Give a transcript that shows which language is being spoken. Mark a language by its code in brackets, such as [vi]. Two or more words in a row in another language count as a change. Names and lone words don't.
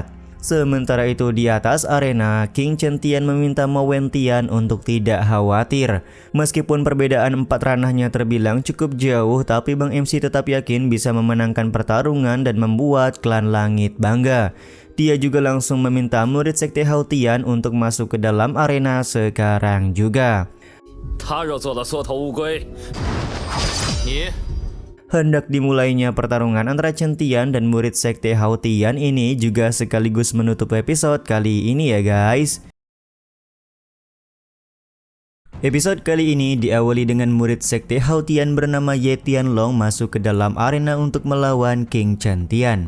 [id] Sementara itu di atas arena, King Chen Tian meminta Mo Wentian untuk tidak khawatir. Meskipun perbedaan 4 ranahnya terbilang cukup jauh, tapi Bang MC tetap yakin bisa memenangkan pertarungan dan membuat klan langit bangga. Dia juga langsung meminta murid sekte Hao Tian untuk masuk ke dalam arena sekarang juga. [zh] 他若做了缩头乌龟，你 [id] Hendak dimulainya pertarungan antara Chen Tian dan murid sekte Hao Tian ini juga sekaligus menutup episode kali ini ya guys. Episode kali ini diawali dengan murid sekte Hao Tian bernama Ye Tianlong masuk ke dalam arena untuk melawan King Chen Tian.